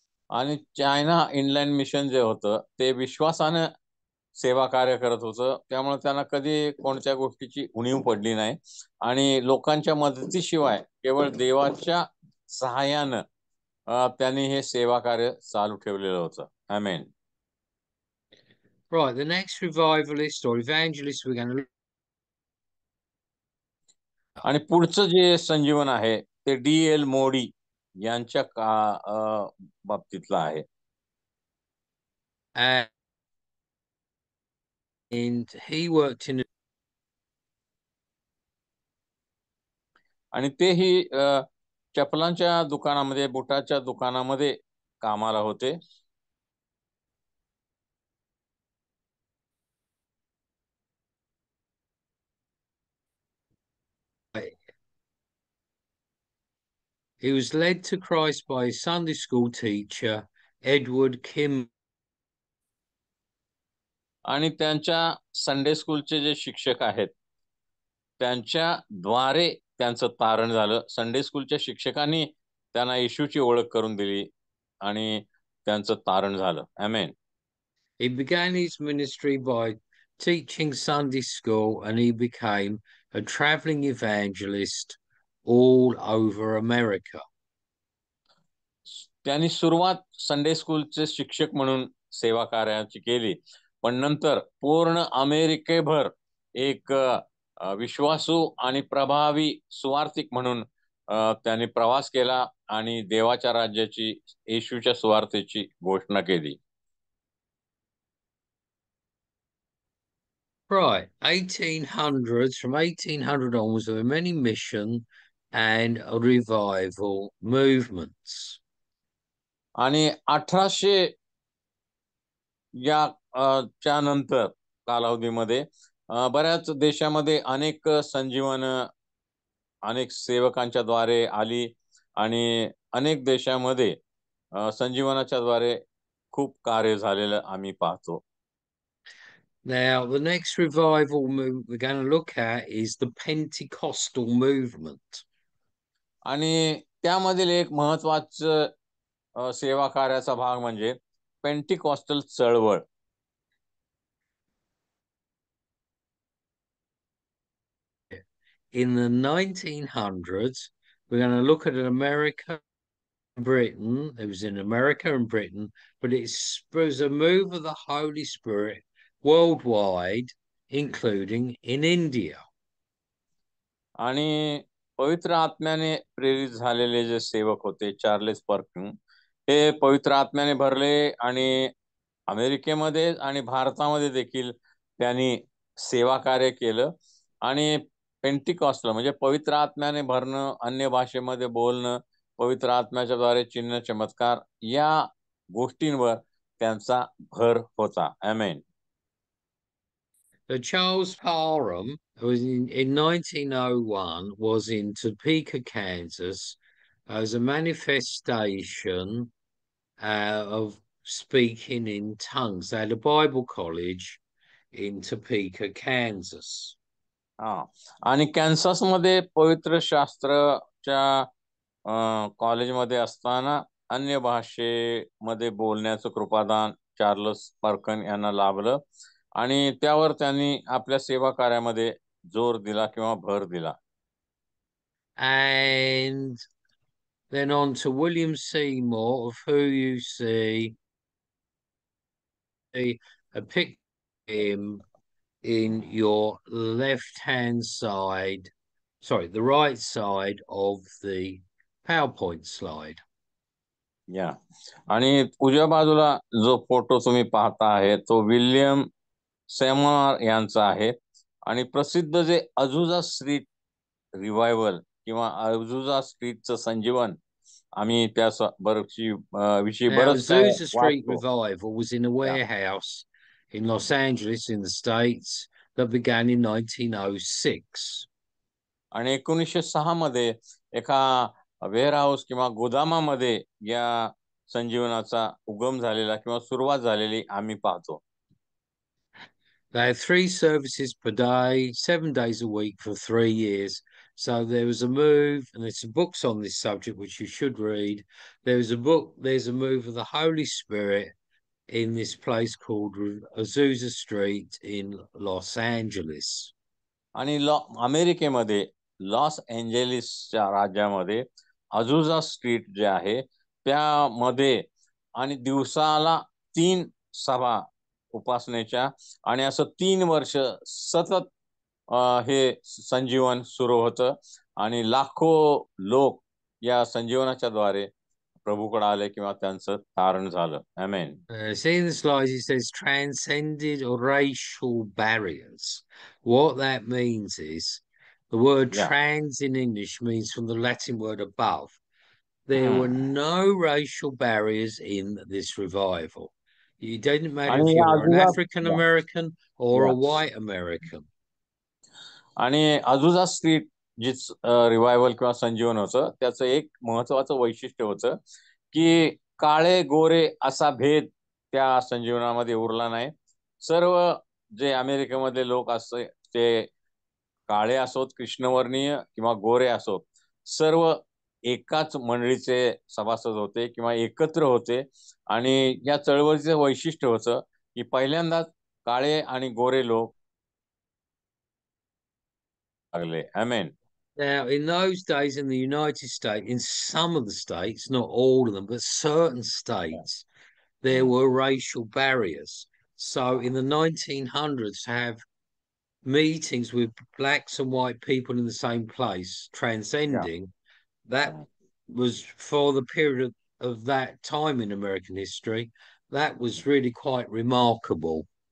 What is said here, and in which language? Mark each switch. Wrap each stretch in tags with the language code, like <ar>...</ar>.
<mr>आणि China inland mission जे होतं ते विश्वासानं सेवा कार्य करत होतं. त्यामुळे त्यांना कधी कोणत्या गोष्टीची उणीव पडली नाही आणि लोकांच्या मदतीशिवाय केवळ देवाच्या सहाय्यानं त्यांनी हे सेवा कार्य चालू ठेवलेलं होतं. आमेन.</mr> <en>Right, the next revivalist or evangelist we're going to.</en> <mr>आणि पुढचं जे संजीवन आहे ते D.L. मोडी यांच्या बाबतीतलं आहे.</mr> <en>And he worked in.</en> <mr>आणि तेही चपलांच्या दुकानामध्ये, बुटाच्या दुकानामध्ये कामाला होते.</mr> <en>He was led to Christ by his Sunday school teacher Edward Kim.</en> <mr>आणि त्यांच्या संडे स्कूलचे जे शिक्षक आहेत त्यांच्याद्वारे त्यांचं तारण झालं. संडे स्कूलच्या शिक्षकांनी त्यांना येशूची ओळख करून दिली आणि त्यांचं तारण झालं. आमेन.</mr> <en>He began his ministry by teaching Sunday school, and he became a traveling evangelist all over America.</en> <mr>त्यांनी सुरुवात संडे स्कूलचे शिक्षक म्हणून सेवा कार्याची केली, पण नंतर पूर्ण अमेरिकेभर एक विश्वासू आणि प्रभावी सुवार्तिक म्हणून त्यांनी प्रवास केला आणि देवाच्या राज्याची, येशूच्या सुवार्तेची घोषणा केली.</mr> <en>Right, 1800s, from 1800 onwards, there were many mission and revival movements.</en> <mr>आणि 1800 या च्या नंतर कालावधीमध्ये बऱ्याच देशामध्ये अनेक संजीवन, अनेक सेवकांच्या द्वारे आली आणि अनेक देशामध्ये संजीवनाच्या द्वारे खूप कार्य झालेलं आम्ही पाहतो.</mr> <en>Now, the next revival movement we're going to look at is the Pentecostal movement.</en> <mr>आणि त्यामधील एक महत्वाचं सेवा कार्याचा भाग म्हणजे पेंटिकॉस्टल चळवळ.</mr> <en>In the 1900s, we're going to look at America, Britain. It was in America and Britain, but it was a move of the Holy Spirit worldwide, including in India.</en> <mr>आणि पवित्र आत्म्याने प्रेरित झालेले जे सेवक होते चार्ल्स पर्किन, हे पवित्र आत्म्याने भरले आणि अमेरिकेमध्ये आणि भारतामध्ये देखील त्यांनी सेवा कार्य केलं. आणि पेंटिकॉस्टल म्हणजे पवित्र आत्म्याने भरणं, अन्य भाषेमध्ये बोलणं, पवित्र आत्म्याच्या द्वारे चिन्ह चमत्कार या गोष्टींवर त्यांचा भर होता. आमेन.</mr> <en>So Charles Parham was in 1901 was in Topeka, Kansas, as a manifestation of speaking in tongues. They had a Bible college in Topeka, Kansas.</en> <mr>आणि कॅन्ससमध्ये पवित्र शास्त्राच्या कॉलेजमध्ये असताना अन्य भाषेमध्ये बोलण्याचं कृपादान चार्ल्स पर्कन यांना लाभलं आणि त्यावर त्यांनी आपल्या सेवा कार्यामध्ये जोर दिला किंवा भर दिला.</mr> <en>And then on to William Seymour, of who you see a picture him in your left-hand side, sorry, the right side of the PowerPoint slide.</en> <mr>या आणि उजव्या बाजूला जो फोटो तुम्ही पाहता आहे तो विल्यम सेमॉर यांचा आहे आणि प्रसिद्ध जे अझुजा स्ट्रीट रिवायवल किंवा अझुजा स्ट्रीटचं संजीवन आम्ही त्या विषयी बरंच काय</mr> <en>Azusa Street</en> <mr>वाचतो.</mr> <en>Revival was in a warehouse in Los Angeles in the States that began in 1906.</en> <mr>आणि 1906 मध्ये एका वेअरहाऊस किंवा गोदामामध्ये या संजीवनाचा उगम झालेला किंवा सुरुवात झालेली आम्ही पाहतो.</mr> <en>They had 3 services per day, 7 days a week for 3 years. So there was a move, and there's some books on this subject which you should read. There's a move of the Holy Spirit in this place called Azusa Street in Los Angeles.</en> <mr>आणि अमेरिकेमध्ये loss एंजेलिसच्या राज्यामध्ये अझुजा street जे आहे त्यामध्ये आणि दिवसाला 3 सभा उपासनेच्या आणि असं 3 वर्ष सतत हे संजीवन सुरू होतं आणि लाखो लोक या संजीवनाच्या द्वारे प्रभूकडे आले किंवा त्यांचं तारण झालं. आमेन.</mr> <en>See in the slides, it says transcended racial barriers. What that means is the word trans in English means from the Latin word above. There were no racial barriers in this revival. It didn't matter if you were an African American or a white American.</en> <mr>आणि अझुजा street जी revival किंवा संजीवन होतं त्याचं एक महत्वाचं वैशिष्ट्य होतं की काळे गोरे असा भेद त्या संजीवनामध्ये उरला नाही. सर्व जे अमेरिकेमधले लोक असते ते काळे असोत, कृष्णवर्णीय किंवा गोरे असोत, सर्व एकाच मंडळीचे सभासद होते किंवा एकत्र होते. आणि या चळवळीचं वैशिष्ट्य होतं की पहिल्यांदाच काळे आणि गोरे लोक लागले. आमेन.</mr> <en>Now, in those days in the United States, in some of the states, not all of them, but certain states, there were racial barriers. So in the 1900s, to have meetings with blacks and white people in the same place, transcending, that was for the period of that time in American history, that was really quite remarkable.</en>